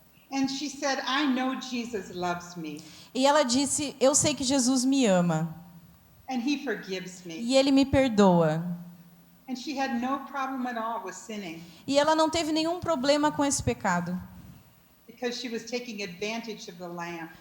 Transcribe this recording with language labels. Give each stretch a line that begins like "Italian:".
English: And she said, I know Jesus loves me,
Portuguese: E ela disse: eu sei que Jesus me ama
English: and he forgives me.
Portuguese: e Ele me perdoa.
English: And she had no problem at all with sinning,
Portuguese: E ela não teve nenhum problema com esse pecado,
English: because she was taking advantage of the lamb.